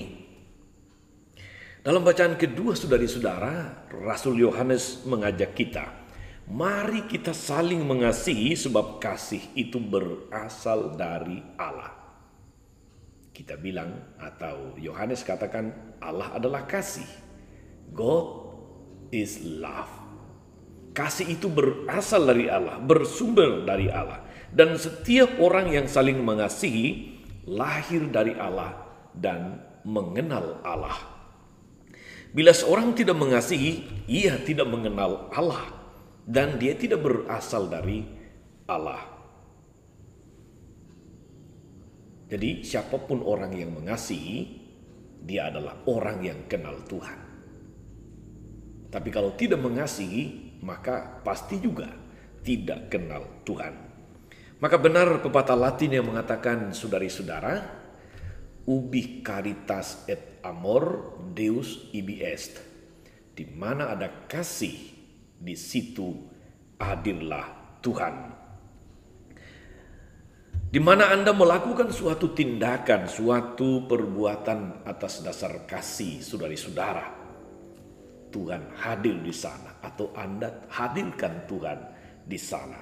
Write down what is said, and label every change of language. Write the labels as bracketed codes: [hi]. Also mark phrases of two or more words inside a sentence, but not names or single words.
[id] Dalam bacaan kedua, saudari-saudara, Rasul Yohanes mengajak kita, mari kita saling mengasihi sebab kasih itu berasal dari Allah. Kita bilang, atau Yohanes katakan, Allah adalah kasih. [en] God is love. [id] Kasih itu berasal dari Allah, bersumber dari Allah. Dan setiap orang yang saling mengasihi lahir dari Allah dan mengenal Allah. Bila seorang tidak mengasihi, ia tidak mengenal Allah dan dia tidak berasal dari Allah. Jadi siapapun orang yang mengasihi, dia adalah orang yang kenal Tuhan. Tapi kalau tidak mengasihi, maka pasti juga tidak kenal Tuhan. Maka benar pepatah Latin yang mengatakan, saudari-saudara, [la] ubi caritas et amor Deus ibi est. [id] Di mana ada kasih, di situ hadirlah Tuhan. Di mana Anda melakukan suatu tindakan, suatu perbuatan atas dasar kasih, saudari-saudara, Tuhan hadir di sana, atau Anda hadirkan Tuhan di sana.